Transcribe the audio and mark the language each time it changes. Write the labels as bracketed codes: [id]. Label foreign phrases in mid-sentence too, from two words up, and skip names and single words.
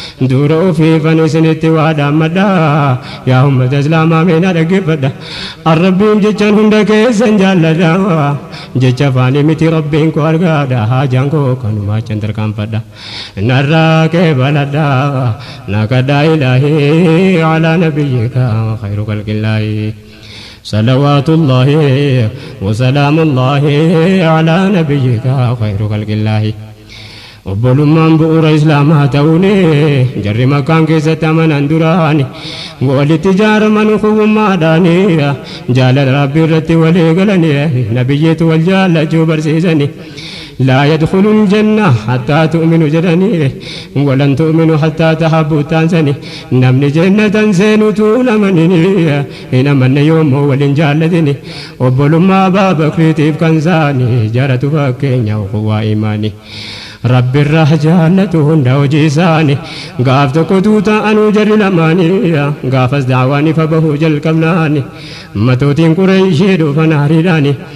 [om] Dura ofii fanu isinitti waa dhaammadha, yaa ummata Islaamaa mee na dhaggeeffadha. Arrabbiin jechaan hunda keessan jaalladha, jecha afaanii miti Rabbiin koo argaadha, haajaan koo kanumaa achan tarkaanfadha. Narraa qeebaladha, na kadhaa Ilaahii, [ar] على نبيك خير خلق الله. صلوات الله وسلام الله على نبيك خير خلق الله. [om] Obbolummaan bu'uura Islaamaa ta'uuni, jarri Makkaan keessatti amanan duraani, walitti ijaaraman kuwwummaadhaani, jaalala Rabbii irratti walii galani, nabiyyiitu wal jaallachuu barsiisani. [ar] لا يدخل الجنة حتى تؤمنوا jedhani, ولن تؤمنوا حتى تحبوا taansani. [om] Namni jannatan seenutu hin amanini, hin amanne yoommoo waliin jaallatini. Obbolummaa Abaa Bakriitiif kan saani, jaratu fakkeenya ukuwaa imaani. Rabbi irraa jaallatu hunda hojii isaani, gaaf tokko tuu ta'anuu jarri lamaani, gaafas daawaan ifa bahuu jalqabnaani, matootiin Qurayshii dhufan hariidhaani.